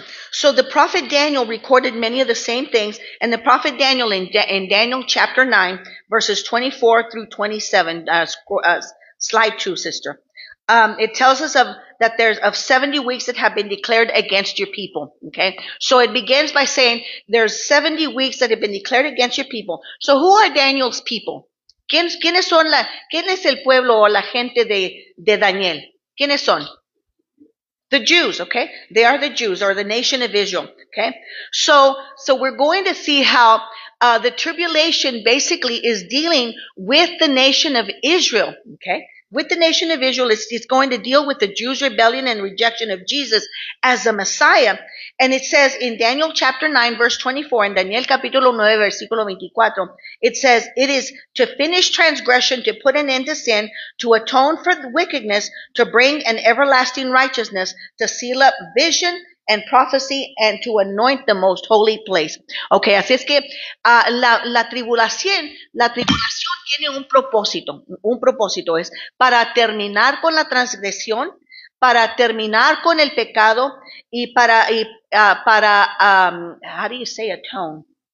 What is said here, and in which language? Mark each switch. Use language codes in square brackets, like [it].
[en] So the prophet Daniel recorded many of the same things, and the prophet Daniel in Daniel chapter 9, verses 24 through 27, slide 2, sister. It tells us that there's 70 weeks that have been declared against your people. Okay, so it begins by saying there's 70 weeks that have been declared against your people. So who are Daniel's people? [es] ¿Quién es el pueblo o la gente de Daniel? ¿Quiénes son? [en] The Jews, okay? They are the Jews, or the nation of Israel, okay? So we're going to see how the tribulation basically is dealing with the nation of Israel, okay? With the nation of Israel, it's going to deal with the Jews' rebellion and rejection of Jesus as the Messiah. And it says in Daniel chapter 9, verse 24, in Daniel [es] capítulo 9, versículo 24, [en] it says, it is to finish transgression, to put an end to sin, to atone for the wickedness, to bring an everlasting righteousness, to seal up vision and prophecy, and to anoint the most holy place. [es] Okay, así es que la tribulación tiene un propósito es para terminar con la transgresión, para terminar con el pecado, y para [en] how do you say atone?